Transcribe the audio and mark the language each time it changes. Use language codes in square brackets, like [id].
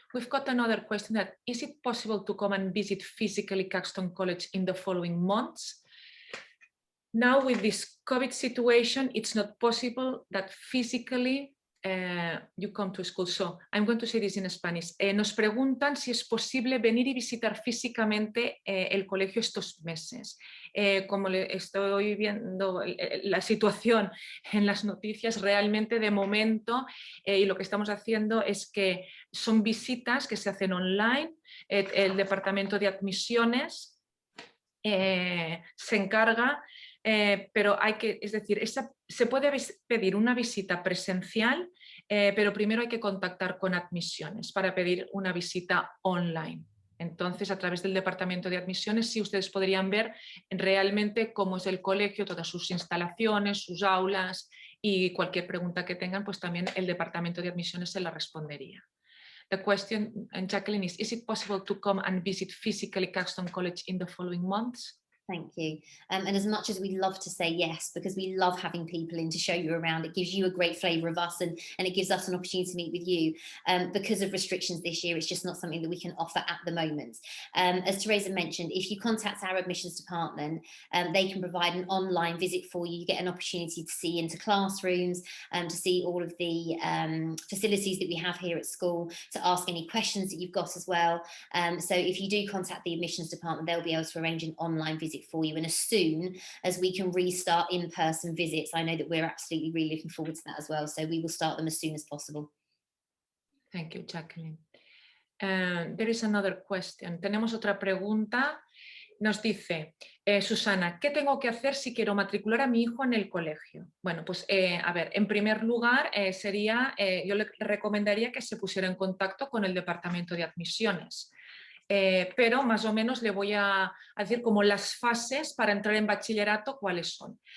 [en] We've got another question that, is it possible to come and visit physically Caxton College in the following months? Now, with this COVID situation, it's not possible that physically you come to school. So I'm going to say this in Spanish. [es] Nos preguntan si es posible venir y visitar físicamente el colegio estos meses. Como le estoy viendo la situación en las noticias, realmente de momento, y lo que estamos haciendo es que son visitas que se hacen online. El departamento de admisiones se encarga. Pero hay que, es decir, se puede pedir una visita presencial, pero primero hay que contactar con admisiones para pedir una visita online. Entonces, a través del departamento de admisiones, sí, ustedes podrían ver realmente cómo es el colegio, todas sus instalaciones, sus aulas, y cualquier pregunta que tengan, pues también el departamento de admisiones se la respondería. [en] The question, Jacqueline, is it possible to come and visit physically Caxton College in the following months? Thank you. And as much as we love to say yes, because we love having people in to show you around, it gives you a great flavour of us, and it gives us an opportunity to meet with you. Because of restrictions this year, it's just not something that we can offer at the moment. As Teresa mentioned, if you contact our admissions department, they can provide an online visit for you. You get an opportunity to see into classrooms, to see all of the facilities that we have here at school, to ask any questions that you've got as well. So if you do contact the admissions department, they'll be able to arrange an online visit for you, and as soon as we can restart in-person visits, I know that we're absolutely really looking forward to that as well, so we will start them as soon as possible. Thank you, Jacqueline. There is another question. [es] Tenemos otra pregunta. Nos dice, Susana, ¿qué tengo que hacer si quiero matricular a mi hijo en el colegio? Bueno, pues a ver, en primer lugar yo le recomendaría que se pusiera en contacto con el departamento de admisiones. Pero más o menos le voy a decir como las fases para entrar en bachillerato, cuáles son.